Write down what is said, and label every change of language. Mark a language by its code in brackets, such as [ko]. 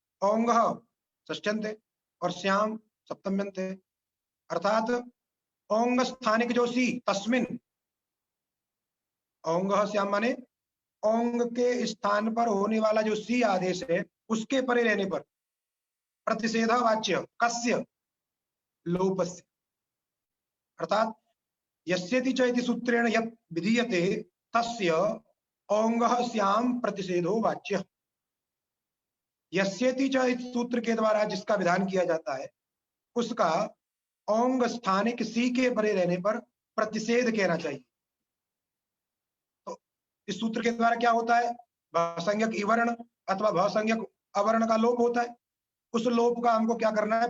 [hi] ओंग षष्ठ्यंत है और श्याम सप्तम्यंत है, अर्थात ओंग स्थानिक जो सी तस्मिन, ओंग श्याम माने ओंग के स्थान पर होने वाला जो सी आदेश है, उसके परे रहने पर [sa] प्रतिषेध वाच्य कस्य? लोपस्य, अर्थात यस्येति च इति सूत्रेण यत् विधीयते तस्य ओंगः स्याम प्रतिषेधो वाच्य। [hi] यस्येति च इस सूत्र के द्वारा जिसका विधान किया जाता है, उसका ओंग स्थानिक सी के परे रहने पर प्रतिषेध कहना चाहिए। तो इस सूत्र के द्वारा क्या होता है? भसंज्ञक इवर्ण अथवा भसंज्ञक अवर्ण का लोप होता है, उस लोप का हमको क्या करना है?